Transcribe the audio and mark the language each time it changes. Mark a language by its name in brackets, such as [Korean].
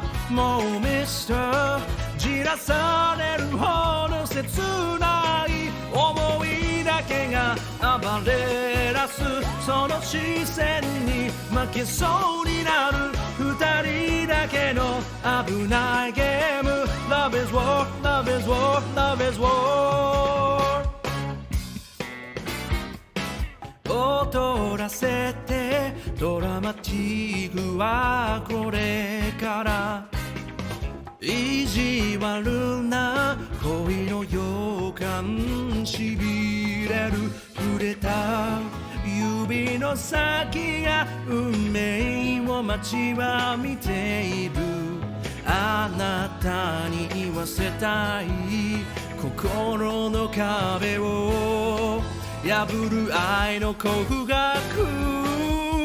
[Japanese] もう mister. じらされるほど切ない思いだけが暴れ出す、その視線に負けそうになる二人だけの危ないゲーム。 [English] Love is war, love is war, love is war. [Japanese] 踊らせてドラマティックはこれから意地悪な恋の予感しびれる触れた指の先が運命を待ちわびている、あなたに言わせたい心の壁を破る愛の幸福学。